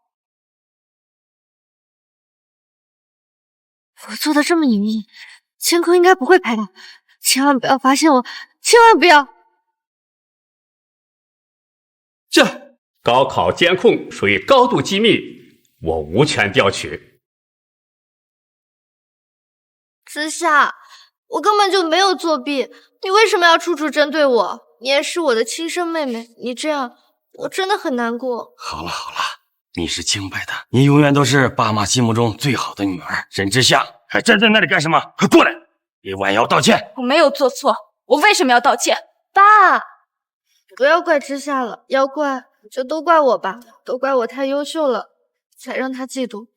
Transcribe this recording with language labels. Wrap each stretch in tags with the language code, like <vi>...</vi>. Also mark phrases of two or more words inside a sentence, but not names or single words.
<zh>我做的這麼隱秘，監控應該不會拍到，千萬不要發現我，千萬不要。這高考監控屬於高度機密，我無權調取。之夏，我根本就沒有作弊，你為什麼要處處針對我？你也是我的親生妹妹，你這樣我真的很難過。好了好了，你是清白的，你永遠都是爸媽心目中最好的女兒。沈之夏，還站在那裡幹什麼？快過來，給婉瑤道歉。我沒有做錯，我為什麼要道歉？爸，不要怪之夏了，要怪就都怪我吧，都怪我太優秀了，才讓他嫉妒。</zh>